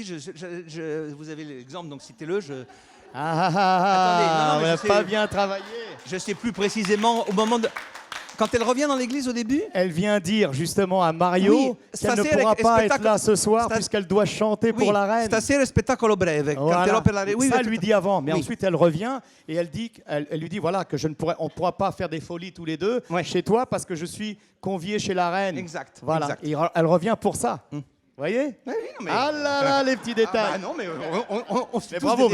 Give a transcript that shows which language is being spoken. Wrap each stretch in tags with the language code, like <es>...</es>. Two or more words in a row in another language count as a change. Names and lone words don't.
<fr>Vous avez l'exemple, donc citez-le. Attendez, non, mais on n'a je sais- pas bien travaillé. Je ne sais plus précisément au moment de... Quand elle revient dans l'église au début, Elle vient dire justement à Mario Oui, qu'elle ne</fr> <it>stasera</it> <fr>pourra</fr> <it>è</it> <fr>pas être</fr> <it>spettacolo-</it> <fr>là ce soir</fr> <it>sta-</it> <fr>puisqu'elle doit chanter pour la reine.</fr> <it>Stasera è spettacolo breve.</it> <fr>Voilà.</fr> <it>Canterò per la</it> <fr>reine. Oui, ça oui, elle lui tout à- dit avant, mais Oui. ensuite elle revient et elle lui dit voilà que on ne pourra pas faire des folies tous les deux Ouais. chez toi parce que je suis convié chez la reine. Exact. Voilà. exact. Et elle revient pour ça. Mm. Vous voyez? Oui, oui, non, mais- Ah là là, les petits Ah, détails. bah non, mais on se fait Mais tous bravo</fr>